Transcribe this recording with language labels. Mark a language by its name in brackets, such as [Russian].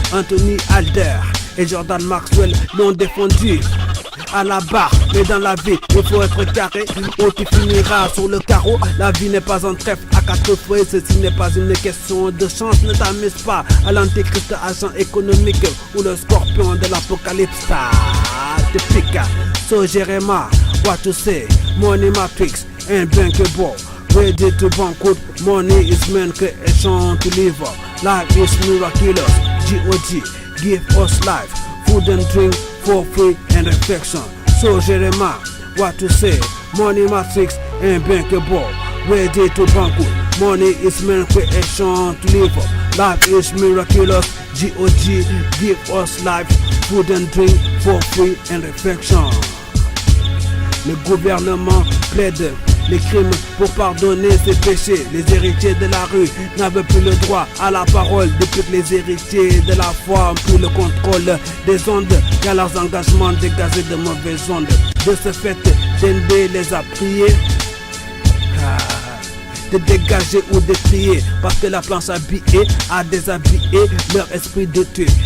[French] Anthony Alder et Jordan Maxwell l'ont défendu à la barre, mais dans la vie il faut être carré ou tu finiras sur le carreau. La vie n'est pas un trèfle à quatre feuilles, ceci n'est pas une question de chance. Ne t'amuse pas à l'antéchrist, agent économique ou le scorpion de l'apocalypse. Te pique. [English] So Jeremiah, what to say? Money matrix and bankable, ready to banquet. Money is man creation to live up. Life is miraculous. God give us life, food and drink for free and reflection. So Jeremiah, what to say? Money matrix and bankable, ready to banquet. Money is man creation to live up. Life is miraculous. God give us life, food and drink for free and reflection. [French] Le gouvernement plaide les crimes pour pardonner ses péchés. Les héritiers de la rue n'avaient plus le droit à la parole depuis que les héritiers de la foi ont pris le contrôle des ondes, car leurs engagements dégageaient de mauvaises ondes. De ce fait, Dende les a priés de dégager ou de trier, parce que la planche habillée a déshabillé leur esprit de tuer.